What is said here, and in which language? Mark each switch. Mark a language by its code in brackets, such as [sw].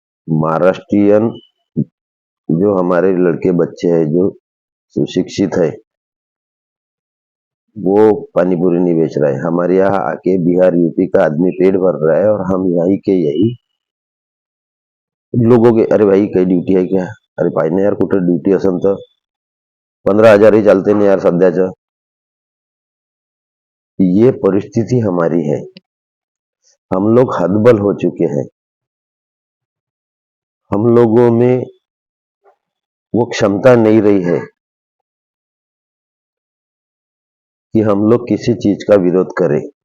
[hi] महाराष्ट्रियन जो हमारे लड़के बच्चे हैं जो सुशिक्षित है, वो पानी पूरी नहीं बेच रहा है। हमारे यहाँ आके बिहार यूपी का आदमी पेट भर रहा है और हम यही के यही लोगों के, अरे भाई कई ड्यूटी है क्या? [mr] अरे पाहिजे यार कुठं ड्युटी असेल तर 15,000 ही चालते नाही यार सध्याचं। [hi] ये परिस्थिति हमारी है, हम लोग हतबल हो चुके हैं। हम लोगों में वो क्षमता नहीं रही है कि हम लोग किसी चीज का विरोध करें।